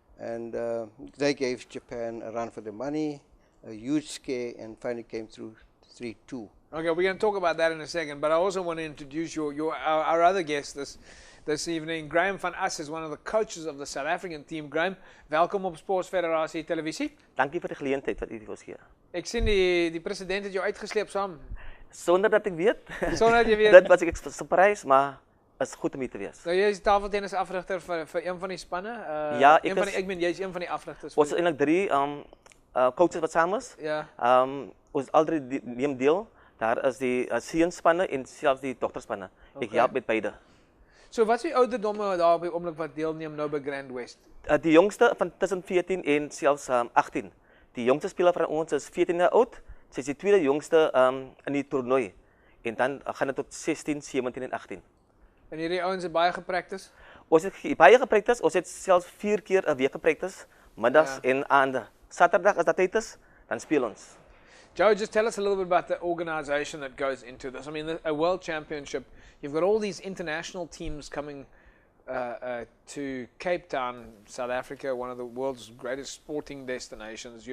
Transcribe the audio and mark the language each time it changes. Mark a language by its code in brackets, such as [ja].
[en] And they gave Japan a run for their money, a huge scare, and finally came through 3-2. Okay, we're going to talk about that in a second, but I also want to introduce our other guest this evening. Graham van As is one of the coaches of the South African team. [af] Graham, welkom op Sports Federasie Televisie. Dankie vir die geleentheid wat u vir ons gee. Ek sien die president het jou uitgesleep saam. Sonder dat ek weet. Sonder dat jy weet. Dit was ek surprise, maar is goed om hier te wees. Nou, jy is tafeltennis afrigter vir een van die spanne. Ja, jy is een van die afrigters. Ons is eintlik 3 coaches wat saam is. Ja. Ons al 3 neem deel. Daar is die seunspanne en selfs die dogterspanne. Ek help met beide. So wat is die ouderdomme daar op die oomblik wat deelneem nou by Grand West? Die jongste van tussen 14 en selfs 18. Die jongste speler van ons is 14 jaar oud. Sy is die tweede jongste in die toernooi. En dan gaan dit tot 16, 17 en 18. En hierdie ouens het baie gepractice? Ons het baie gepractice. Ons het selfs 4 keer 'n week gepractice, middags en aande. Saterdag as dat tyd is, dan speel ons. [en] Joe, just tell us a little bit about the organization that goes into this. I mean, a world championship, you've got all these international teams coming to Cape Town, South Africa, one of the world's greatest sporting destinations.